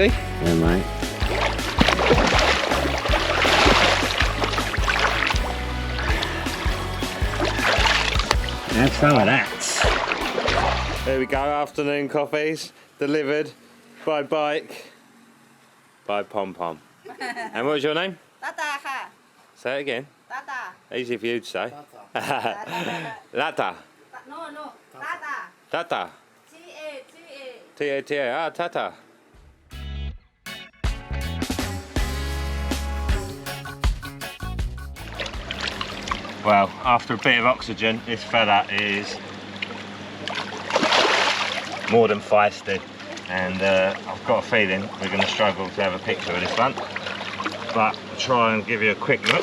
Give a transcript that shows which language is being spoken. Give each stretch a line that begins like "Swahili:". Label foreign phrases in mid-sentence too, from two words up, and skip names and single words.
English: Yeah, mate. Have some of that. There we go, afternoon coffees delivered by bike by Pom Pom. And what was your name?
Thai: ตาตาค่ะ
English: Say it again.
Thai: ตาตา
English: Easy for you to say. Lata. no no ตาตา Tata. T A T A T-A-T-A. Ah, Tata. Well, after a bit of oxygen, this fella is more than feisty, and I've got a feeling we're going to struggle to have a picture of this one, but I'll try and give you a quick look.